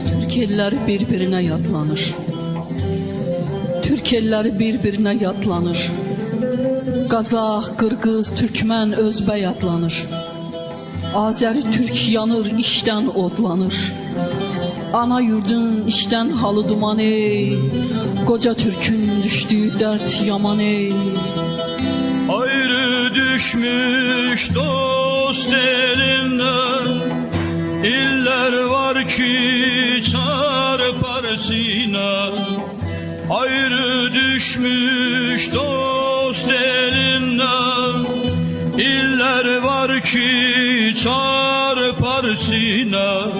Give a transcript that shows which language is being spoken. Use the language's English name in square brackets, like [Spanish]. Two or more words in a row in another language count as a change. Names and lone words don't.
[Azerbaijani] Türk elləri bir-birinə yadlanır. Türk elləri bir-birinə yadlanır. Qazaq, Qırğız, Türkmən, Özbək yadlanır. Azəri Türk yanır, işdən odlanır. Ana yurdun işdən halı duman ey, qoca Türkün düşdüyü dərd yaman ey. [Turkish] Ayrı düşmüş dost elinden, iller var ki çarpar sine. Ayrı düşmüş dost elinden, iller var ki çarpar sine.